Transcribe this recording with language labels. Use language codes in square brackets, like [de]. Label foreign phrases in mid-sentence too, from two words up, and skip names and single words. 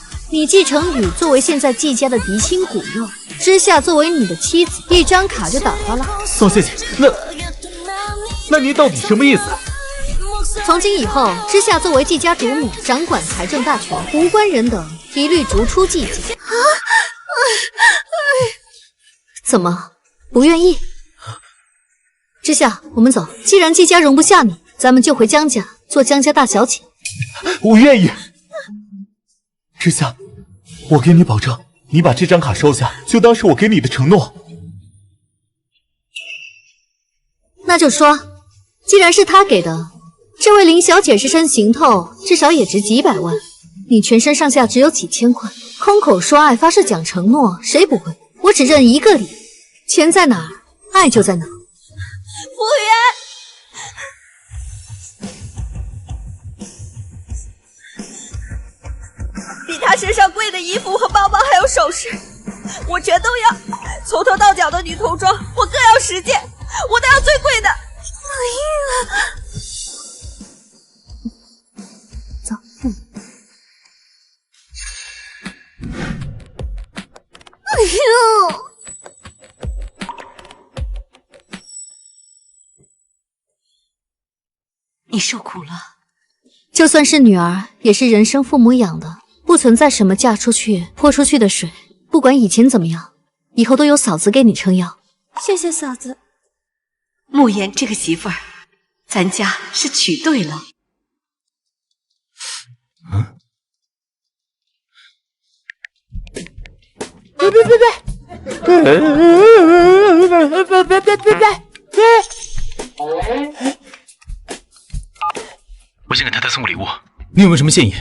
[zh] 你季承宇作為現在季家的嫡親骨肉，之夏作為你的妻子，一張卡就打發了？宋謝謝，那您到底什麼意思？從今以後，之夏作為季家主母，掌管財政大權，無關人等一律逐出季家。怎麼不願意？之夏，我們走。既然季家容不下你，咱們就回江家做江家大小姐。我願意。之夏，我给你保證，你把這張卡收下，就當是我給你的承諾。那就說，既然是他給的，這位林小姐這身行頭至少也值幾百萬，你全身上下只有幾千塊，空口說愛發誓講承諾，誰不會？我只認一個理，錢在哪兒，愛就在哪兒。服務員，比他身上貴的衣服和包包還有首飾，我全都要。從頭到腳的女童裝，我各要10件，我都要最貴的。走。哎呦！你受苦了。就算是女兒，也是人生父母養的，不存在什么嫁出去泼出去的水。不管以前怎么樣，以後都有嫂子給你撐腰。謝謝嫂子。慕言這個媳婦兒，咱家是娶對了。我先给太太送个禮物，你有沒有什麼建議？